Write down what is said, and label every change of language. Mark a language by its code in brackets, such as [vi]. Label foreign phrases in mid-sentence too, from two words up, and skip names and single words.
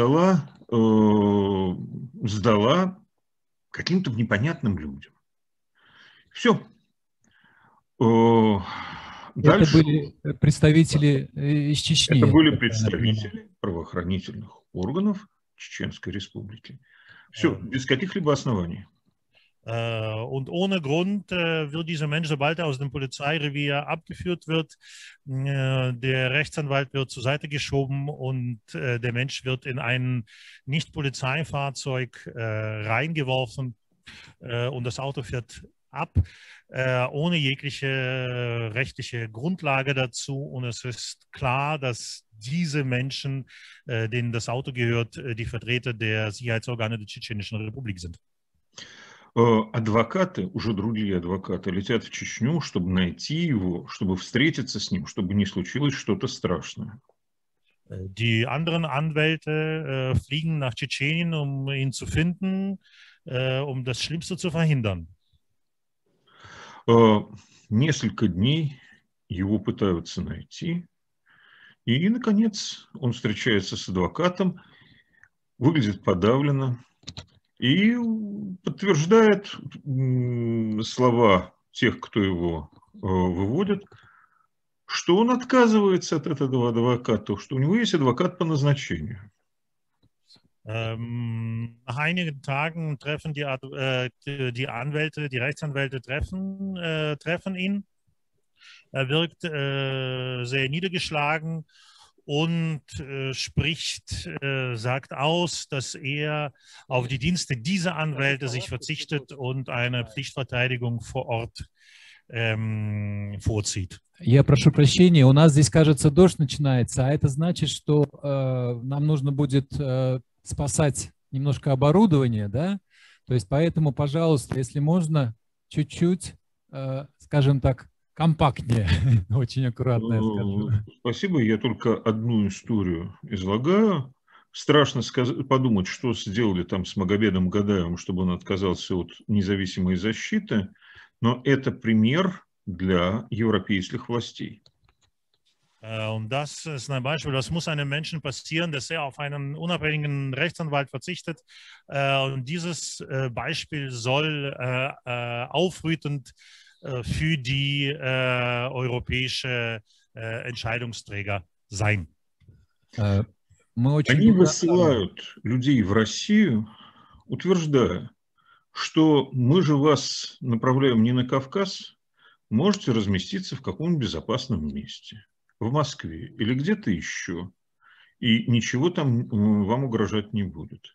[ru] каким-то непонятным людям. Все. Это Дальше были представители из Чечни. это были я правильно понимаю. представители правоохранительных органов Чеченской Республики. Все, без каких-либо оснований. [de] Und ohne Grund wird dieser Mensch, sobald er aus dem Polizeirevier abgeführt wird, der Rechtsanwalt wird zur Seite geschoben und der Mensch wird in ein Nicht-Polizeifahrzeug reingeworfen und das Auto fährt ab, ohne jegliche rechtliche Grundlage dazu. Und es ist klar, dass diese Menschen, denen das Auto gehört, die Vertreter der Sicherheitsorgane der Tschetschenischen Republik sind. [ru] Адвокаты, уже другие адвокаты, летят в Чечню, чтобы найти его, чтобы встретиться с ним, чтобы не случилось что-то страшное. [de] Die anderen Anwälte fliegen nach Tschetschenien, um ihn zu finden, um das Schlimmste zu verhindern. [ru] Несколько дней его пытаются найти, и, наконец, он встречается с адвокатом, выглядит подавленно и подтверждает слова тех, кто его выводит, что он отказывается от этого адвоката, что у него есть адвокат по назначению. [de] Nach einigen Tagen treffen die Anwälte, die Rechtsanwälte treffen ihn. Er wirkt sehr niedergeschlagen und sagt aus, dass er auf die Dienste dieser Anwälte sich verzichtet und eine Pflichtverteidigung vor Ort vorzieht. [ru] Я прошу прощения, у нас здесь, кажется, дождь начинается, а это значит, что нам нужно будет спасать немножко оборудование, да? То есть поэтому, пожалуйста, если можно, чуть-чуть, скажем так, компактнее, очень аккуратно я скажу. Спасибо, я только одну историю излагаю. Страшно подумать, что сделали там с Магомедом Гадаевым, чтобы он отказался от независимой защиты, но это пример для европейских властей. [de] Und das ist ein Beispiel, das muss einem Menschen passieren, dass er auf einen unabhängigen Rechtsanwalt verzichtet. Und dieses Beispiel soll aufrütend für die europäische Entscheidungsträger sein. [ru] Они высылают людей в Россию, утверждая, что мы же вас направляем не на Кавказ, можете разместиться в каком-нибудь безопасном месте. В Москве или где-то еще, и ничего там вам угрожать не будет.